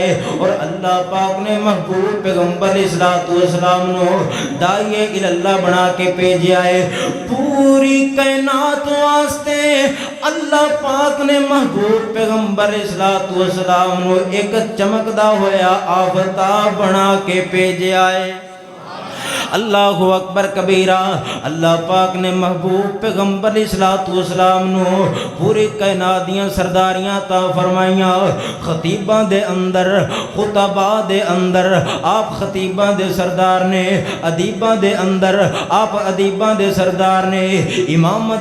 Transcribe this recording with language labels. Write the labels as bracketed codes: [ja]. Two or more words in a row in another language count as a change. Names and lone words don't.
[pa] اور اللہ پاک نے محبوب پیغمبر [ar] عليه الصلاة والسلام [pa] نوں داعیے اللہ بنا کے بھیجا ہے. پوری کائنات واسطے اللہ پاک نے محبوب پیغمبر [ar] عليه الصلاة والسلام [pa] نوں اک چمکدا ہویا آفتاب بنا کے بھیجا ہے. [ar] الله أكبر كبيرا. [pa] اللہ پاک نے محبوب پیغمبر [ar] عليه الصلاة والسلام [pa] نوں پوری کائنات دیاں سرداریاں تا فرمائیاں. خطیباں دے اندر خطبہ دے اندر آپ خطیباں دے سردار نے، ادیباں دے اندر آپ ادیباں دے سردار نے، امامت